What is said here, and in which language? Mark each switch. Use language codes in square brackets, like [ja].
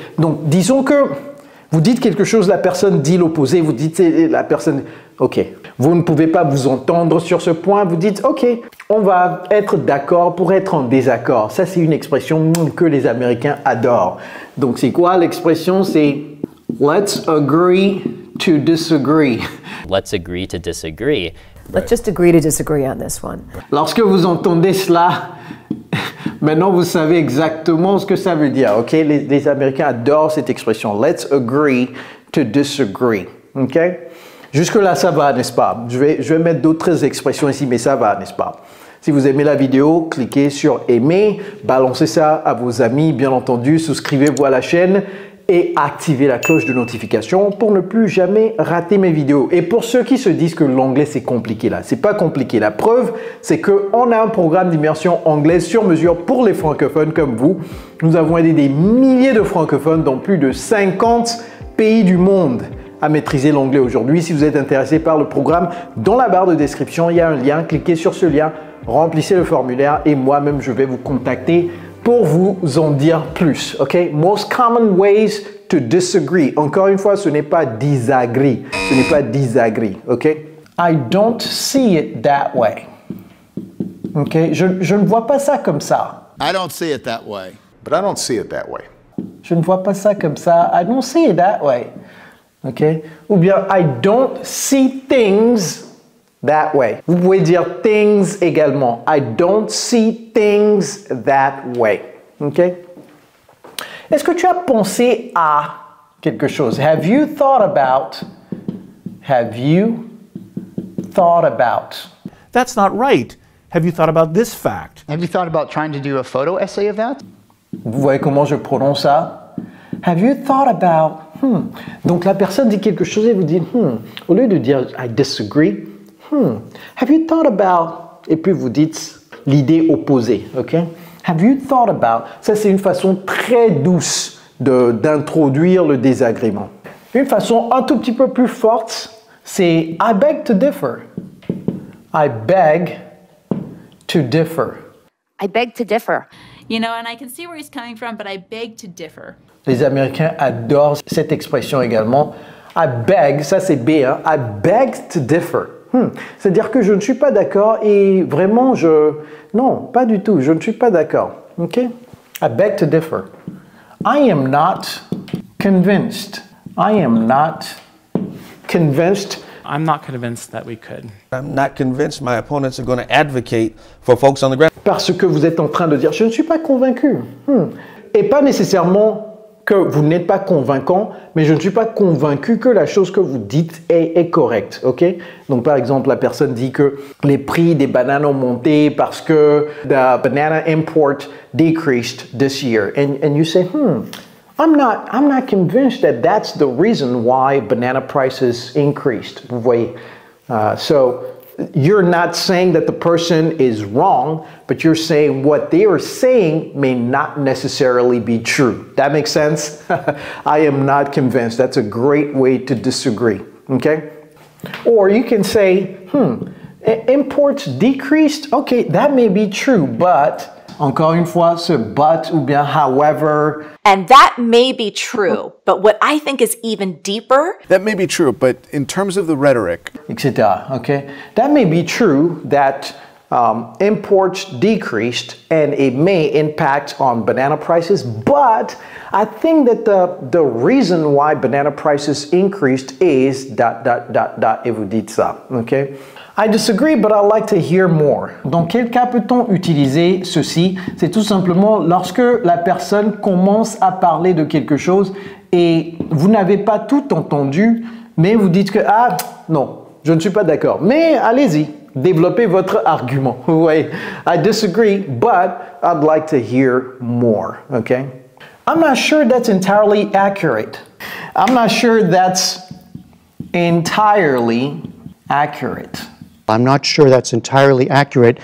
[fr] Donc, disons que vous dites quelque chose, la personne dit l'opposé, vous dites la personne... OK. Vous ne pouvez pas vous entendre sur ce point, vous dites OK, on va être d'accord pour être en désaccord. Ça, c'est une expression que les Américains adorent. Donc, c'est quoi l'expression? C'est [en] let's agree to disagree. Let's agree to disagree. Let's just agree to disagree on this one. [fr] Lorsque vous entendez cela, maintenant vous savez exactement ce que ça veut dire. Ok, les Américains adorent cette expression. [en] Let's agree to disagree. [fr] Ok, jusque là ça va, n'est-ce pas? Je vais mettre d'autres expressions ici, mais ça va, n'est-ce pas? Si vous aimez la vidéo, cliquez sur aimer, balancez ça à vos amis, bien entendu, souscrivez-vous à la chaîne et activez la cloche de notification pour ne plus jamais rater mes vidéos. Et pour ceux qui se disent que l'anglais c'est compliqué là, c'est pas compliqué. La preuve, c'est qu'on a un programme d'immersion anglaise sur mesure pour les francophones comme vous. Nous avons aidé des milliers de francophones dans plus de 50 pays du monde à maîtriser l'anglais aujourd'hui. Si vous êtes intéressé par le programme, dans la barre de description, il y a un lien. Cliquez sur ce lien, remplissez le formulaire et moi-même je vais vous contacter pour vous en dire plus, ok? [en] Most common ways to disagree. [fr] Encore une fois, ce n'est pas disagree. Ce n'est pas disagree, ok? [en] I don't see it that way. Ok? [fr] Je ne vois pas ça comme ça. [en] I don't see it that way. But I don't see it that way. [fr] Je ne vois pas ça comme ça. [en] I don't see it that way. Ok? [fr] Ou bien, [en] I don't see things that way. [fr] Vous pouvez dire things également. [en] I don't see things that way. OK? [fr] Est-ce que tu as pensé à quelque chose? [en] Have you thought about? Have you thought about? That's not right. Have you thought about this fact? Have you thought about trying to do a photo essay of that? [fr] Vous voyez comment je prononce ça? [en] Have you thought about? [fr] Donc la personne dit quelque chose et vous dites au lieu de dire [en] I disagree. Have you thought about? [fr] Et puis vous dites l'idée opposée, ok? [en] Have you thought about? [fr] Ça, c'est une façon très douce d'introduire le désagrément. Une façon un tout petit peu plus forte, c'est [en] I beg to differ. I beg to differ. I beg to differ. You know, and I can see where he's coming from, but I beg to differ. [fr] Les Américains adorent cette expression également. I beg, ça c'est B, hein? [en] I beg to differ. [fr] C'est-à-dire que je ne suis pas d'accord et vraiment non, pas du tout, je ne suis pas d'accord. [en] OK? I beg to differ. I am not convinced. I am not convinced. I'm not convinced that we could. I'm not convinced my opponents are going to advocate for folks on the ground. [fr] Parce que vous êtes en train de dire, je ne suis pas convaincu. Et pas nécessairement que vous n'êtes pas convaincant, mais je ne suis pas convaincu que la chose que vous dites est correcte, ok? Donc par exemple, la personne dit que les prix des bananes ont monté parce que [en] the banana import decreased this year, and you say, I'm not convinced that that's the reason why banana prices increased. [fr] Vous voyez? [en] So you're not saying that the person is wrong, but you're saying what they are saying may not necessarily be true. That makes sense? I am not convinced. That's a great way to disagree, okay? Or you can say, imports decreased? Okay, that may be true, but... [fr] Encore une fois, ce but ou bien however. [en] And that may be true, but what I think is even deeper. That may be true, but in terms of the rhetoric. Etc. Okay? That may be true that imports decreased and it may impact on banana prices, but I think that the reason why banana prices increased is ... [fr] et vous dites ça, [en] okay? I disagree, but I'd like to hear more. [fr] Dans quel cas peut-on utiliser ceci? C'est tout simplement lorsque la personne commence à parler de quelque chose et vous n'avez pas tout entendu, mais vous dites que, ah, non, je ne suis pas d'accord. Mais allez-y, développez votre argument. [en] Ouais, I disagree, but I'd like to hear more, okay? I'm not sure that's entirely accurate. I'm not sure that's entirely accurate. I'm not sure that's entirely accurate.